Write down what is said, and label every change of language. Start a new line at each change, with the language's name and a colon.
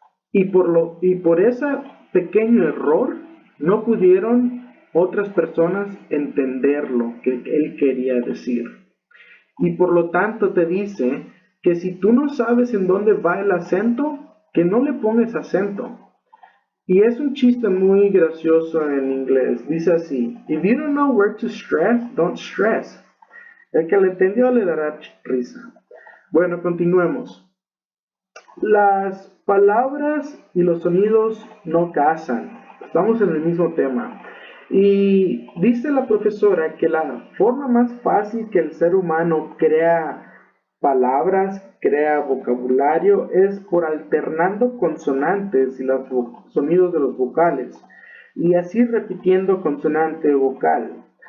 Spanish: Y por ese pequeño error no pudieron otras personas entender lo que él quería decir. Y por lo tanto te dice que si tú no sabes en dónde va el acento, que no le pongas acento. Y es un chiste muy gracioso en inglés. Dice así:
English: If you don't know where to stress, don't stress.
Spanish: El que le entendió le dará risa. Bueno, continuemos. Las palabras y los sonidos no casan. Estamos en el mismo tema. Y dice la profesora que la forma más fácil que el ser humano crea palabras, crea vocabulario, es por alternando consonantes y los sonidos de los vocales, y así repitiendo consonante o vocal.